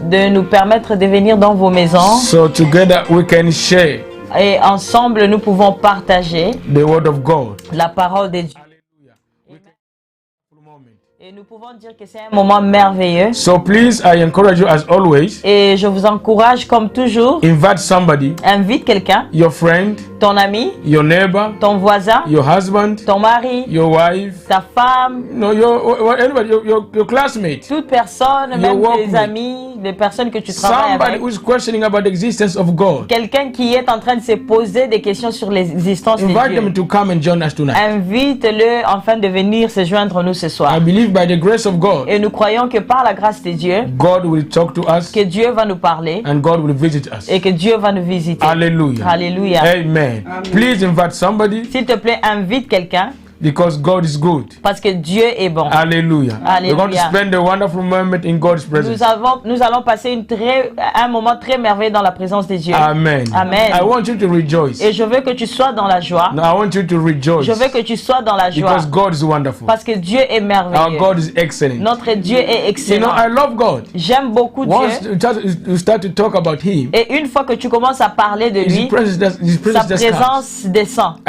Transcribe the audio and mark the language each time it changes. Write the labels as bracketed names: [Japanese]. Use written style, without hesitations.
[French] De nous permettre de venir dans vos maisons. [English] So together we can share. [French] Et ensemble, nous pouvons partager [English] the word of God. [French] La parole de Dieu. Et nous pouvons dire que c'est un moment merveilleux. [English] So please, I encourage you as always. [French] Et je vous encourage comme toujours. [English] Invite somebody. [French] Invite quelqu'un. [English] Your friend. [French] Ton ami. [English] Your neighbor. [French] Ton voisin. [English] Your husband. [French] Ton mari. [English] Your wife. [French] Ta femme. [English] No, anybody, your classmate. [French] Toute personne, même tes amis, les personnes que tu travailles [English] Somebody [French] avec. [English] who is questioning about the existence of God. [French] Quelqu'un qui est en train de se poser des questions sur l'existence de Dieu. [English] Invite them to come and join us tonight. [French] Invite-le afin de venir se joindre nous ce soir. [English] I believe by the grace of God. [French] Et nous croyons que par la grâce de Dieu, [English] God will talk to us. [French] Que Dieu va nous parler. [English] And God will visit us. [French] Et que Dieu va nous visiter. [English] Hallelujah. [French] Alléluia. [English] Amen. Please invite somebody. [French] S'il te plaît, invite quelqu'un. [English] Because God is good. [French] Parce que Dieu est bon. [English] Hallelujah. [French] Alléluia. [English] We're going to spend a wonderful moment in God's presence. [French] Nous allons passer un moment très merveilleux dans la présence de Dieu. [English] Amen. [French] Amen. [English] I want you to rejoice. [French] Et je veux que tu sois dans la joie. [English] No, I want you to rejoice. [French] Je veux que tu sois dans la joie. [English] Because God is wonderful. [French] Parce que Dieu est merveilleux. [English] Our God is excellent. [French] Notre Dieu est excellent. [English] You know, I love God. [French] J'aime beaucoup Dieu. [English] Once you start to talk about Him, [French] et une fois que tu commences à parler de lui, sa présence descend.